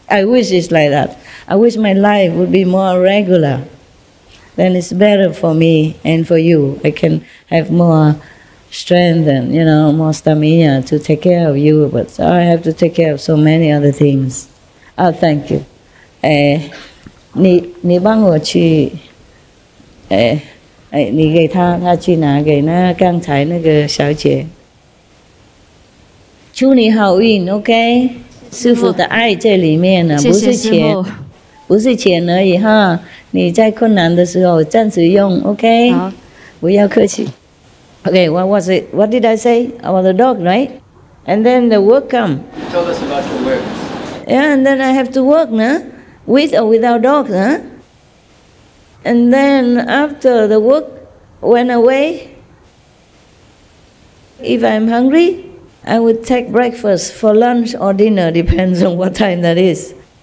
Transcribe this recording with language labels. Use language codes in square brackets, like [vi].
[en] I wish it's like that. I wish my life would be more regular. Then it's better for me and for you. I can have more strength and, more stamina to take care of you. But I have to take care of so many other things. Oh, thank you. [zh] 你帮我去你给他去拿给那刚才那个小姐。祝你好运 ，OK？ 师父的爱在里面呢，不是钱，不是钱而已哈。你在困难的时候暂时用 ，OK？ 好，不要客气。 [en] Okay, what was it? What did I say about the dog, right? And then the work come. Tell us about your work. Yeah, and then I have to work, nah? With or without dogs, huh? And then after the work went away, if I'm hungry, I would take breakfast for lunch or dinner, depends on what time that is.